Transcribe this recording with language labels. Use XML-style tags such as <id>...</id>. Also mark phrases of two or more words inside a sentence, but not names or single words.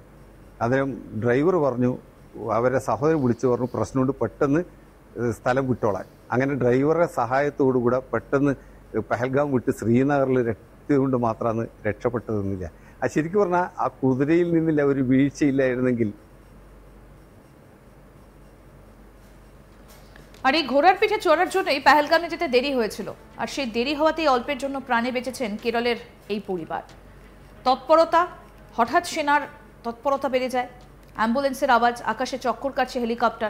<ml>അന്നേരം ഡ്രൈവർ പറഞ്ഞു, അവരെ സഹോദരൻ വിളിച്ചു പറഞ്ഞു പ്രശ്നമുണ്ട്, പെട്ടെന്ന് സ്ഥലം വിട്ടോളാൻ. അങ്ങനെ ഡ്രൈവറുടെ സഹായത്തോടുകൂടെ പെട്ടെന്ന് പെഹൽഗാം വിട്ട് ശ്രീനഗറിൽ എത്തിയതുകൊണ്ട് മാത്രമാണ് രക്ഷപ്പെട്ടതെന്നില്ല. അത് ശരിക്കും പറഞ്ഞാൽ ആ കുതിരയിൽ നിന്നില്ല ഒരു വീഴ്ചയില്ലായിരുന്നെങ്കിൽ।</ml> <bn>আর এই ঘোড়ার পিঠে চড়ার জন্যই পেহেলগামে যেতে দেরি হয়েছিল, আর সেই দেরি হওয়াতেই অল্পের জন্য প্রাণে বেঁচেছেন কেরলের এই পরিবার। তৎপরতা, হঠাৎ সেনার তৎপরতা বেড়ে যায়, অ্যাম্বুলেন্সের আওয়াজ, আকাশে চক্কর কাটছে হেলিকপ্টার।</bn>